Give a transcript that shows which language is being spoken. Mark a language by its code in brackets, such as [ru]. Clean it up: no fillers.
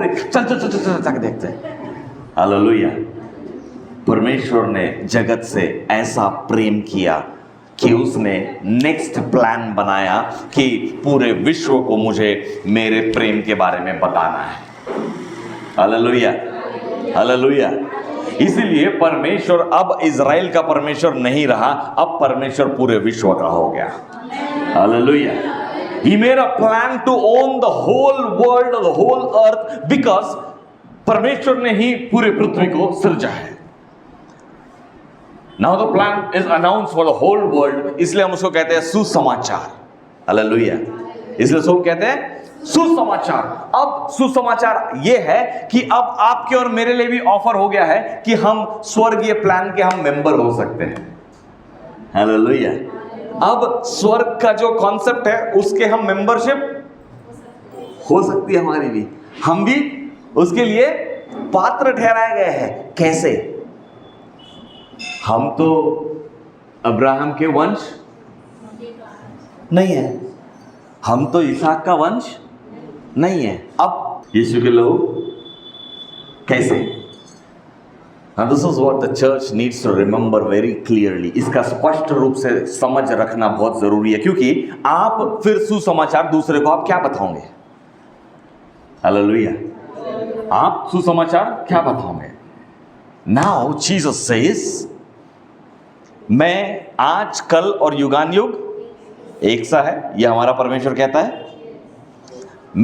[hi] चल चल चल चल चल देखते हैं। हालेलुया। परमेश्वर ने जगत से ऐसा प्रेम किया कि उसने नेक्स्ट प्लान बनाया कि पूरे विश्व को मुझे मेरे प्रेम के बारे में बताना है। हालेलुया। हालेलुया। इसीलिए परमेश्वर अब इजराइल का परमेश्वर नहीं रहा, अब परमेश्वर पूरे विश्व का हो गया। Hallelujah. [en] He made a plan to own the whole world, the whole earth, because [hi] परमेश्वर ने ही पूरे पृथ्वी को सृजा है। [en] Now the plan is announced for the whole world, [hi] इसलिए हम उसको कहते हैं सुसमाचार। हालेलुया। इसलिए सब कहते हैं सुसमाचार। अब सुसमाचार ये है कि अब आपके और मेरे लिए भी ऑफर हो गया है कि हम स्वर्गीय प्लान के हम मेंबर हो सकते हैं। हालेलुया। अब स्वर्ग का जो कॉन्सेप्ट है उसके हम मेंबरशिप हो सकती है हमारी भी, हम भी उसके लिए पात्र ठहराए गए हैं। कैसे? हम तो अब्राहम के वंश नहीं है, हम तो इसहाक का वंश नहीं है। अब यीशु के लहू कैसे? [en] Now this is what the church needs to remember very clearly. [hi] इसका स्पष्ट रूप से समझ रखना बहुत जरूरी है, क्योंकि आप फिर सुसमाचार दूसरे को आप क्या बताओगे? हालेलुया। आप सुसमाचार क्या बताओगे? [en] Now Jesus says, [hi] मैं आज कल और युगान युग एक सा है, यह हमारा परमेश्वर कहता है।